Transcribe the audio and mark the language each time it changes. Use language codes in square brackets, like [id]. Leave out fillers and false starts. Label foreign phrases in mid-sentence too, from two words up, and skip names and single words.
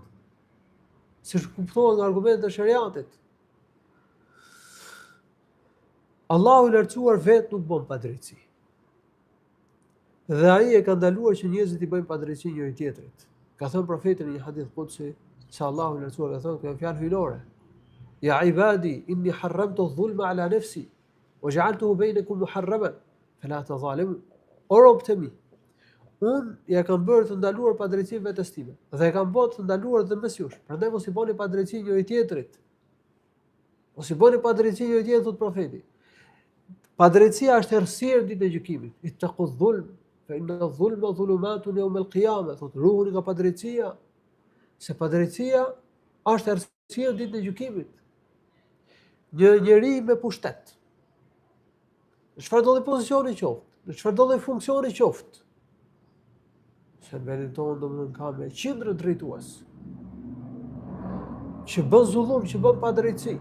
[sq] Siç kuptohet nga argumentet e shariatit. Allahu i lartësuar vetë nuk bën padrejtësi. Dhe ai e ka ndaluar që njerëzit i bëjnë padrejtësi njëri tjetrit. Ka thënë profeti në një [ar] حديث قدسي [sq] se Allahu i lartësuar ka thënë kjo fjalë hyjnore. [ar] يا عبادي إني حرمت الظلم على نفسي وجعلته بينكم محرما فلا تظالموا. [sq] O robët e mi, unë ja kam bërë të ndaluar padrejtësinë vetes time dhe e kam bërë të ndaluar edhe mes jush. Prandaj mos i bëni padrejtësi njëri tjetrit. Mos i bëni padrejtësi njëri tjetrit, thot profeti. Padrejtësia është errësirë ditën e gjykimit. [ar] اتقوا الظلم فإن الظلم ظلمات يوم القيامة. [sq] Thot ruhuni nga padrejtësia, se padrejtësia është errësirë ditën e gjykimit. Një njeri me pushtet, në çfarë do lloj pozicioni qoftë, në çfarë do lloj funksioni qoftë, se në vendin tonë domethënë ka me qindra drejtues, që bën zullum, që bën padrejtësi.